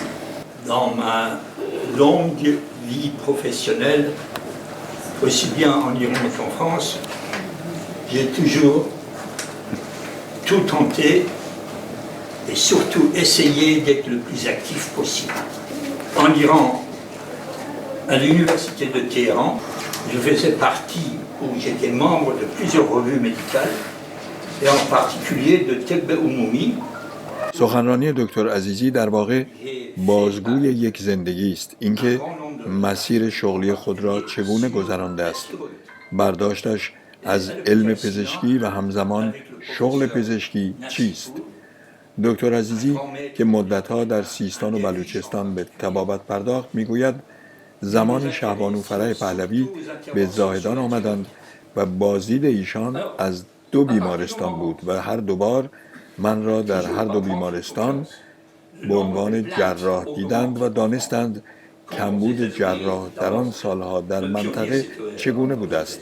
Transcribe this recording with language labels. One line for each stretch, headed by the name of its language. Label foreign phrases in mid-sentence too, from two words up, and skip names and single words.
French: Dans ma longue vie professionnelle, aussi bien en Iran qu'en France, j'ai toujours tout tenté et surtout essayé d'être le plus actif possible. En Iran, à l'université de Téhéran, je faisais partie, ou j'étais membre de plusieurs revues médicales, et en particulier de Teb Umumi.
Persian: سخنرانی دکتر عزیزی در واقع بازگوی یک زندگی است، اینکه مسیر شغلی خود را چگونه گذرانده است، برداشتش از علم پزشکی و همزمان شغل پزشکی چیست. دکتر عزیزی که مدتها در سیستان و بلوچستان به طبابت پرداخت میگوید زمان شهبانو فرح پهلوی به زاهدان آمدند و بازدید ایشان از 2 بیمارستان بود و هر 2 بار من را در هر 2 بیمارستان به عنوان جراح دیدند و دانستند کمبود جراح در آن سالها در منطقه چگونه بوده است.